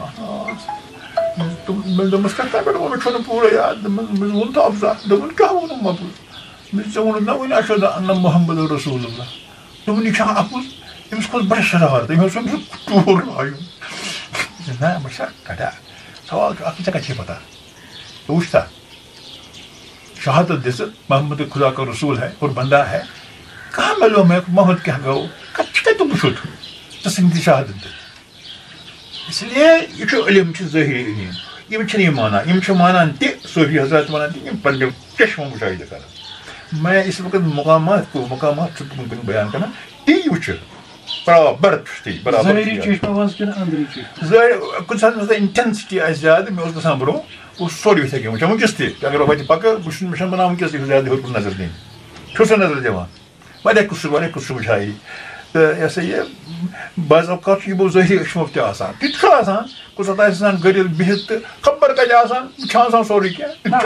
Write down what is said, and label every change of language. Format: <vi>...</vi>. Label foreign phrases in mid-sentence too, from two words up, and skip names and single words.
<ks>مےٚ دوٚپمَس کَتھ تام پٮ۪ٹھ مےٚ چھُنہٕ پوٗرٕ یاد مےٚ ووٚن تہٕ افضا دوٚپُن کیٛاہ ووٚنُم اَپُز مےٚ ژےٚ ووٚنُتھ نہ وٕنہِ اَشہد اَنَّ محمد رسوٗل اللہ دوٚپُن یہِ چھا اَپُز أمِس کھوٚت بَڑٕ شرارت أمۍ اوس أمِس ٹوٗر لایُن نہ بہٕ چھا کَڑا سوال چھُ اکھ ژےٚ کَتہِ چھے پتہ ژٕ وٕچھ تا شہادت دِژٕت</ks> <ur>محمد خدا کا رسوٗل ہے اور بندہ ہے کہاں</ur> <ks>ملیو مےٚ محمد کیٛاہ گوٚو کَتہِ وٕچھُتھ ژٕ ژھٕنۍ دِ شہادت دِتھ</ks> <ur>اس لیے یہ</ur> <ks>چھُ علم چھُ ظٲہری علم یِم چھِنہٕ یہِ مانان یِم چھِ مانان تہِ صوفی حضرات وَنان تہِ یِم پنٛنیو چشمو مُشاہدٕ کران</ks> <ur>میں اس وقت</ur> <ks>مقامات چھُس بہٕ وٕنکٮ۪ن بیان کران تی وٕچھِ برابر چھُس تی برابر کُنہِ ساتہٕ منٛز اِنٹینسٹی آسہِ زیادٕ مےٚ اوس گژھان برونٛہہ بہٕ اوسُس سورُے یِتھَے کٔنۍ وٕچھان وٕنکٮ۪س تہِ اگر بہٕ وَتہِ پَکہٕ بہٕ چھُس مےٚ چھَنہٕ بَنان وٕنکٮ۪س تہِ زیادٕ ہیوٚر کُن نظر دِنۍ چھُسہٕ نظر دِوان واریاہ قٕصہٕ وٕچھایہِ تہٕ یہِ ہسا یہِ بعض اوقات چھُ یِمو ظٲہری أچھمو تہِ آسان تہِ تہِ چھُ آسان کُنہِ ساتہٕ آسہِ آسان گٔرِتھ بِہِتھ تہٕ خبر کَتہِ آسان وٕچھان آسان سورُے کینٛہہ</ks>